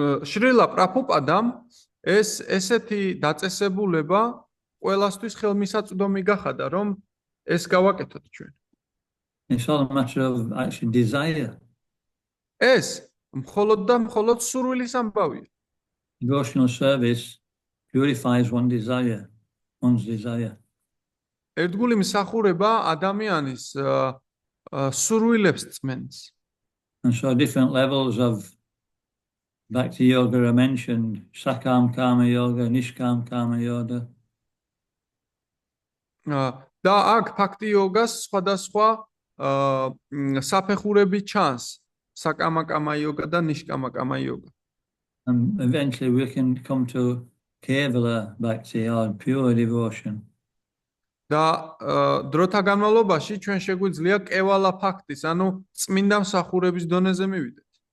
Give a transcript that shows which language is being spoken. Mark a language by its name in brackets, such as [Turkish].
[Georgian] შრილა პრაბჰუპადამ ესეთი დაწესებულება ყველასთვის ხელმისაწვდომი გახადა, რომ ეს გავაკეთოთ ჩვენ. [English] It's all a matter of actually desire. [Georgian] ეს მხოლოდ და მხოლოდ სურვილის ამბავია. [English] Devotional service purifies one's desire. [Georgian] ერთგული მსახურება ადამიანის სურვილებს წმენს. [English] And so different levels of Bhakti Yoga are mentioned: Sakam Kama Yoga, Nishkam Kama Yoga. [Georgian] და აქ ბhakti yoga-ს სხვადასხვა საფეხურები ჩანს საკამაკამა იოგა და ნიშკამაკამა იოგა. [English] And eventually we can come to Kevala Bhakti or pure devotion. [Georgian] და დროთა განმავლობაში ჩვენ შეგვიძლია კევალა ფაქტის, ანუ წმინდა მსახურების დონეზე მივიდეთ.